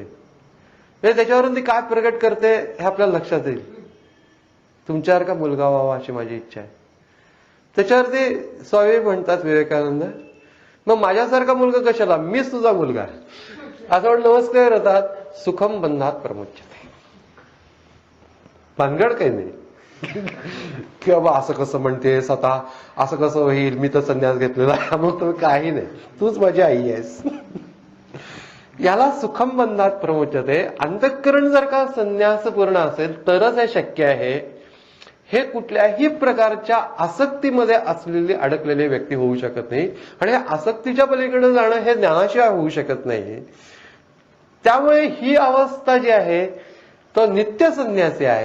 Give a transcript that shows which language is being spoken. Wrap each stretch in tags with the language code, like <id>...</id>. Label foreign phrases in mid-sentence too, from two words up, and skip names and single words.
<mr>त्याच्यावरून ती काय प्रकट करते हे आपल्याला लक्षात येईल. तुमच्यासारखा मुलगा व्हावा अशी माझी इच्छा आहे. त्याच्यावरती स्वामी म्हणतात विवेकानंद, मग माझ्यासारखा मुलगा कशाला, मीच तुझा मुलगा असं म्हणून नमस्कार होतात.</mr> <sa>सुखम बंधात प्रमुच्यते.</sa> <mr>भानगड काही नाही की बाबा असं कसं म्हणतेस, आता असं कसं होईल, मी तर संन्यास घेतलेला आहे, मग तुम्ही काही नाही, तूच माझी आई आहेस.</mr> <sa>याला सुखम बंधात प्रमुच्यते.</sa> <mr>अंतःकरण जर का संन्यास पूर्ण असेल तरच हे शक्य आहे. हे कुठल्याही प्रकारच्या आसक्तीमध्ये असलेली अडकलेली व्यक्ती होऊ शकत नाही, आणि आसक्तीच्या पलीकडे जाणं हे ज्ञानाशिवाय होऊ शकत नाही. त्यामुळे ही अवस्था जी आहे तो नित्य संन्यासी आहे.</mr>